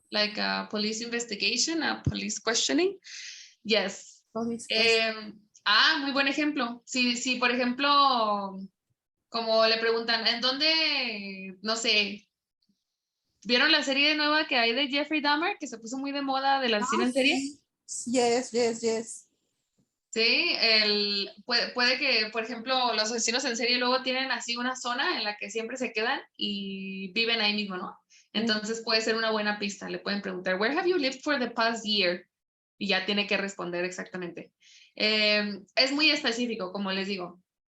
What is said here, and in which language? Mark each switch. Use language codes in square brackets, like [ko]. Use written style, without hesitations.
[en] Like a police investigation, a police questioning. Yes. Police [es] Muy buen ejemplo. Si, por ejemplo, como le preguntan, ¿en dónde, no sé, vieron la serie nueva que hay de Jeffrey Dahmer, que se puso muy de moda del asesino en serie? Sí. Yes. Sí, puede que, por ejemplo, los asesinos en serie luego tienen así una zona en la que siempre se quedan y viven ahí mismo, ¿no? Entonces puede ser una buena pista. [en] Le pueden preguntar, where have you lived for the past year? [es] Y ya tiene que responder exactamente. Es muy específico, como les digo.